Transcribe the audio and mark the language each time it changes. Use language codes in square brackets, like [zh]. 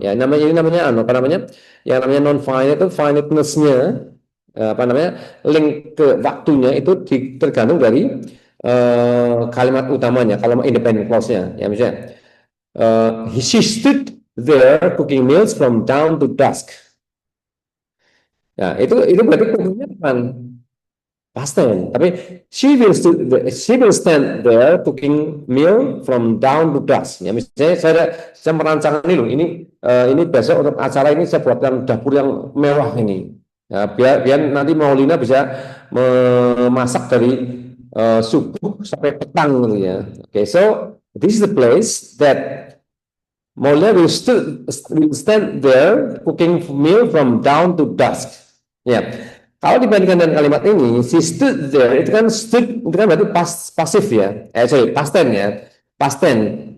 [id] Ya, ini namanya yang namanya non-finite itu finiteness-nya link ke waktunya itu tergantung dari kalimat utamanya, kalimat independent clause-nya. Ya, misalnya [en] she stood there cooking meals from dawn to dusk. [id] Nah, itu berarti cookingnya bukan past tense, tapi [en] she will stand there cooking meal from dawn to dusk. [id] Ya, misalnya saya merancang ini loh, ini besok untuk acara ini saya buatkan dapur yang mewah ini. Ya, biar nanti Maulina bisa memasak dari subuh sampai petang gitu ya. [en] Okay, so this is the place that Maulina will stand there cooking meal from dawn to dusk. [id] Ya, kalau dibandingkan dengan kalimat ini, [en] she stood there, [id] itu kan berarti pasif ya, past tense ya, past tense.